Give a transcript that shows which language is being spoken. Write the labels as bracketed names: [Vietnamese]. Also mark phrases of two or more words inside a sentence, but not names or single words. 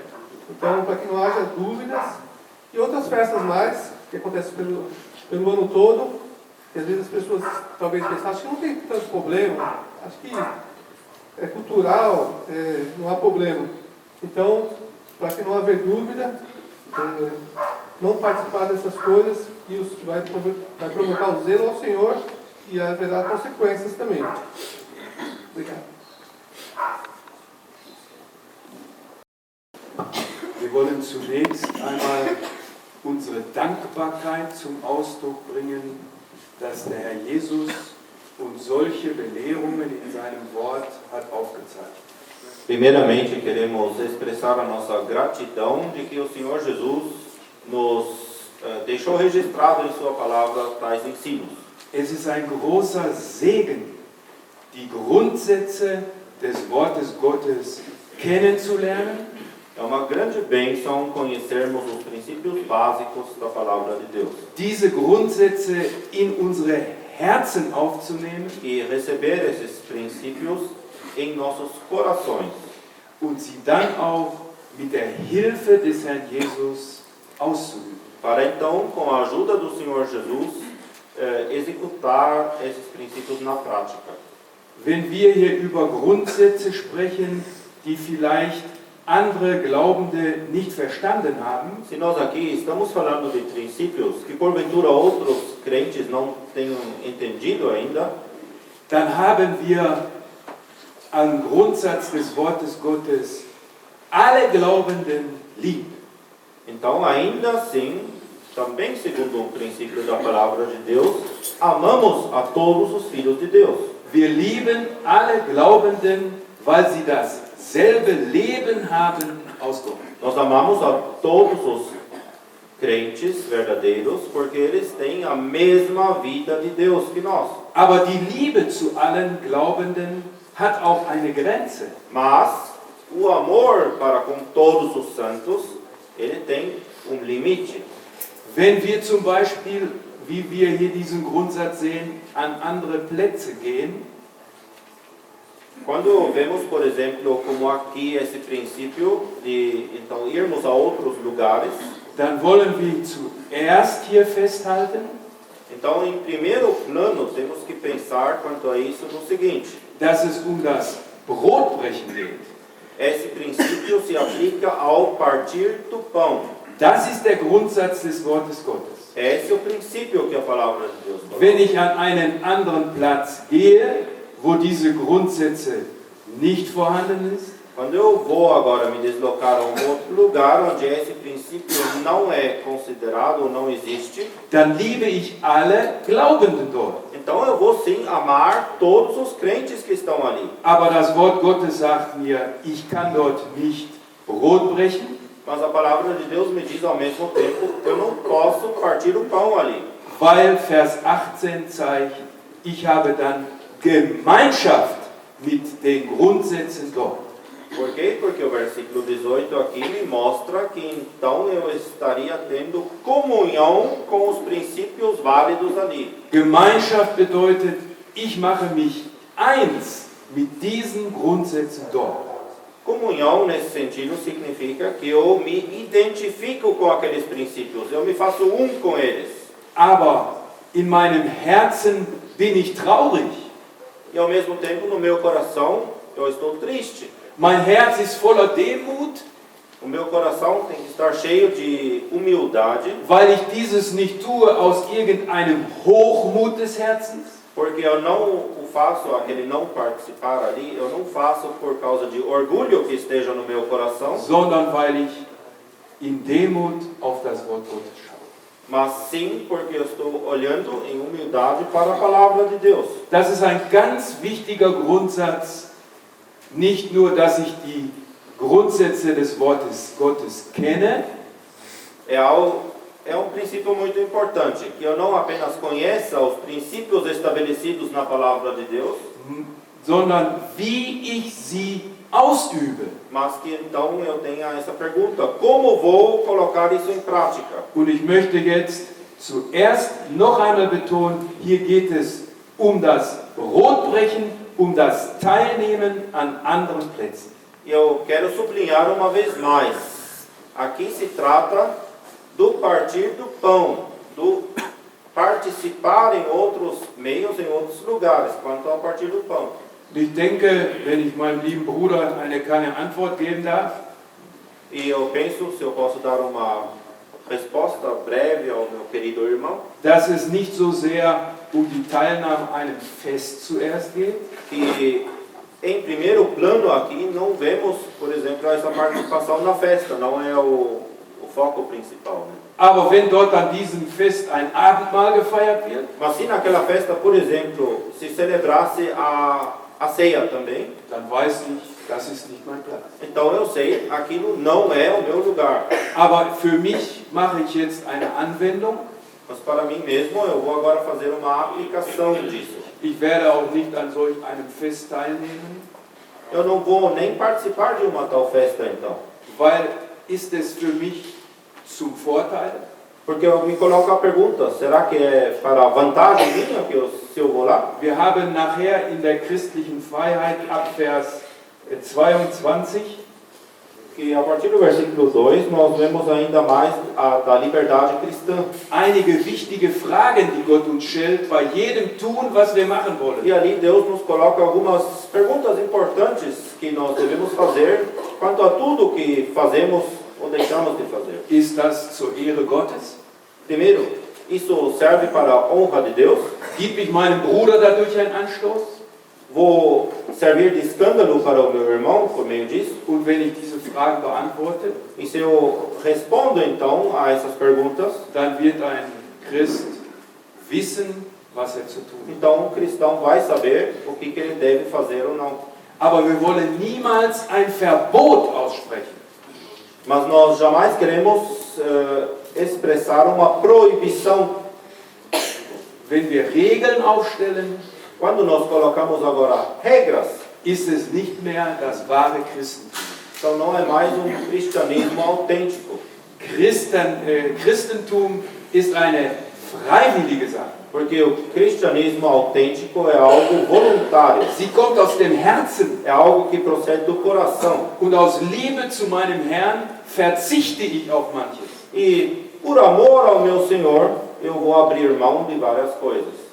[Portuguese] Então, para que não haja dúvidas, e outras festas mais, que acontecem pelo ano todo, que às vezes as pessoas talvez pensam, acho que não tem tanto problema, acho que é cultural, não há problema. Então, para que não haver dúvida, não participar dessas coisas, e vai provocar o zelo ao Senhor e haverá consequências também. Obrigado. [German] Wir wollen zunächst einmal unsere Dankbarkeit zum Ausdruck bringen, dass der Herr Jesus uns solche Belehrungen in seinem Wort hat aufgezeigt. [Portuguese] Primeiramente, queremos expressar a nossa gratidão de que o Senhor Jesus nos deixou registrado em sua palavra tais ensinos. [German] Es ist ein großer Segen, die Grundsätze des Wortes Gottes kennenzulernen. [Portuguese] É uma grande bênção conhecermos os princípios básicos da palavra de Deus. [German] Diese Grundsätze in unsere Herzen aufzunehmen [Portuguese] E receber esses princípios em nossos corações. [German] und sie dann auch mit der Hilfe des Herrn Jesus auszuüben. [Portuguese] Para então, com a ajuda do Senhor Jesus, executar esses princípios na prática. [German] Wenn wir hier über Grundsätze sprechen, die vielleicht andere Glaubende nicht verstanden haben, [Portuguese] Se nós aqui estamos falando de princípios que porventura outros crentes não tenham entendido ainda, [German] dann haben wir am Grundsatz des Wortes Gottes alle Glaubenden lieb. [Portuguese] então ainda assim, também segundo o princípio da palavra de Deus, amamos a todos os filhos de Deus. [German] Wir lieben alle Glaubenden, weil sie dasselbe Leben haben aus Gott. [Portuguese] Nós amamos a todos os crentes verdadeiros porque eles têm a mesma vida de Deus que nós. [German] Aber die Liebe zu allen Glaubenden hat auch eine Grenze. [Portuguese] Mas o amor para com todos os santos, ele tem limite. [German] Wenn wir zum Beispiel, wie wir hier diesen Grundsatz sehen, an andere Plätze gehen, [Portuguese] Quando vemos, por exemplo, como aqui esse princípio de então irmos a outros lugares, [German] dann wollen wir zuerst hier festhalten, [Portuguese] então em primeiro plano temos que pensar quanto a isso no seguinte: [German] dass es das Brotbrechen geht. [Portuguese] esse princípio se aplica ao partir do pão. [German] Das ist der Grundsatz des Wortes Gottes. [Portuguese] Esse é o princípio que a palavra de Deus fala. [German] Wenn ich an einen anderen Platz gehe, wo diese Grundsätze nicht vorhanden ist, [Portuguese] Quando eu vou agora me deslocar a um outro lugar onde esse princípio não é considerado ou não existe, [German] dann liebe ich alle Glaubenden dort. [Portuguese] então eu vou sim amar todos os crentes que estão ali. [German] Aber das Wort Gottes sagt mir, ich kann dort nicht Brot brechen, [Portuguese] Mas a palavra de Deus me diz ao mesmo tempo, eu não posso partir o pão ali. [German] weil Vers 18 zeigt, ich habe dann Gemeinschaft mit den Grundsätzen dort. [Portuguese] Por quê? Porque o versículo 18 aqui me mostra que então eu estaria tendo comunhão com os princípios válidos ali. [German] Gemeinschaft bedeutet, ich mache mich eins mit diesen Grundsätzen dort. [Portuguese] Comunhão, nesse sentido, significa que eu me identifico com aqueles princípios, eu me faço um com eles. [German] Aber in meinem Herzen bin ich traurig. [Portuguese] E ao mesmo tempo, no meu coração, eu estou triste. [German] Mein Herz ist voller Demut, [Portuguese] O meu coração tem que estar cheio de humildade, [German] weil ich dieses nicht tue aus irgendeinem Hochmut des Herzens, [Portuguese] porque eu não o faço, aquele não participar ali, eu não faço por causa de orgulho que esteja no meu coração, [German] sondern weil ich in Demut auf das Wort Gottes schaue. [Portuguese] mas sim porque eu estou olhando em humildade para a palavra de Deus. [German] Das ist ein ganz wichtiger Grundsatz, nicht nur, dass ich die Grundsätze des Wortes Gottes kenne, [Portuguese] é um princípio muito importante, que eu não apenas conheça os princípios estabelecidos na palavra de Deus, [German] sondern wie ich sie ausübe. [Portuguese] mas que então eu tenha essa pergunta: como vou colocar isso em prática? [German] Und ich möchte jetzt zuerst noch einmal betonen, hier geht es um das Brotbrechen, um das Teilnehmen an anderen Plätzen. [Portuguese] E eu quero sublinhar uma vez mais, aqui se trata do partir do pão, do participar em outros meios, em outros lugares, quanto ao partir do pão. [German] Ich denke, wenn ich meinem lieben Bruder eine kleine Antwort geben darf, [Portuguese] E eu penso, se eu posso dar uma resposta breve ao meu querido irmão, [German] dass es nicht so sehr um die Teilnahme an einem Fest zuerst geht, [Portuguese] que em primeiro plano aqui não vemos, por exemplo, essa participação na festa, não é o foco principal, né? [German] aber wenn dort an diesem Fest ein Abendmahl gefeiert wird, [Portuguese] Mas se naquela festa, por exemplo, se celebrasse a ceia também, [German] dann weiß ich, das ist nicht mein Platz. [Portuguese] então eu sei, aquilo não é o meu lugar. [German] Aber für mich mache ich jetzt eine Anwendung. [Portuguese] Mas para mim mesmo, eu vou agora fazer uma aplicação disso. [German] Ich werde auch nicht an solch einem Fest teilnehmen, [Portuguese] Eu não vou nem participar de uma tal festa, então. [German] weil ist es für mich zum Vorteil? [Portuguese] Porque eu me coloco a pergunta, será que é para vantagem minha se eu vou lá? [German] Wir haben nachher in der christlichen Freiheit ab Vers 22 [Portuguese] Que a partir do versículo 2, nós vemos ainda mais da liberdade cristã. [German] einige wichtige Fragen, die Gott uns stellt, bei jedem Tun, was wir machen wollen. [Portuguese] E ali Deus nos coloca algumas perguntas importantes que nós devemos fazer quanto a tudo que fazemos ou deixamos de fazer. [German] Ist das zur Ehre Gottes? [Portuguese] Primeiro, isso serve para a honra de Deus? [German] Gibt mich meinem Bruder dadurch einen Anstoß? [Portuguese] Vou servir de escândalo para o meu irmão por meio disso? [German] Und wenn ich diese Fragen beantworte, [Portuguese] E se eu respondo então a essas perguntas, [German] dann wird ein Christ wissen, was er zu tun hat. [Portuguese] então o cristão vai saber o que ele deve fazer ou não. [German] Aber wir wollen niemals ein Verbot aussprechen. [Portuguese] Mas nós jamais queremos expressar uma proibição. [German] Wenn wir Regeln aufstellen, [Portuguese] Quando nós colocamos agora regras, [German] ist es nicht mehr das wahre Christentum. [Portuguese] então não é mais um cristianismo autêntico. [German] Christentum ist eine freiwillige Sache. [Portuguese] Porque o cristianismo autêntico é algo voluntário. [German] Sie kommt aus dem Herzen. [Portuguese] É algo que procede do coração. [German] Und aus Liebe zu meinem Herrn verzichte ich auf manches. [Portuguese] E por amor ao meu Senhor, eu vou abrir mão de várias coisas.